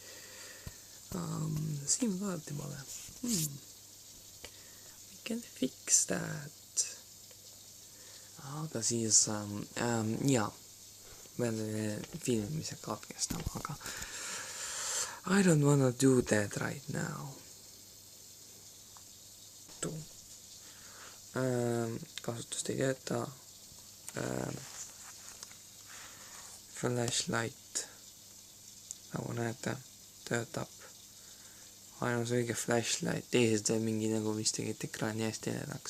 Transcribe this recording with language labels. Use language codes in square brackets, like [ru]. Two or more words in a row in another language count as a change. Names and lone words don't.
[et] Siin vaadati pole. [en] We can fix that. [et] Aga siis, jaa, pean selle filmimise katkestama, aga [en] I don't wanna do that right now. [et] Kasutust ei tööta. Flashlight, nagu näete, töötab. Ainus õige flashlight, teised sai mingi nagu vist tegid ekraani hästi eledaks.